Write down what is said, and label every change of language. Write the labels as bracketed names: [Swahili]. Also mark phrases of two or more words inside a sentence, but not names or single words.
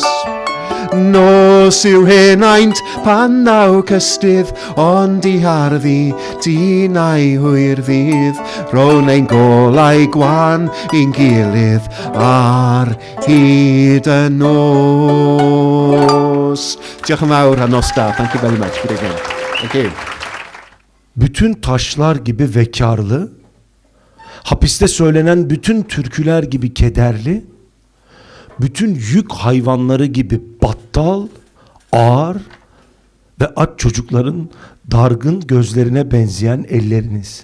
[Welsh] Nos yw henaint pan naw cystydd, ond i harddi dyn a'i hwyrdydd. Rho'n ein golau gwan i'n gilydd ar hyd y nos. Diolch yn fawr a nos da. [English] Thank you very much. Good again. Thank you. [Turkish] Bütün taşlar gibi vekarlı, hapiste söylenen bütün türküler gibi kederli, bütün yük hayvanları gibi battal, ağır ve aç çocukların dargın gözlerine benzeyen elleriniz.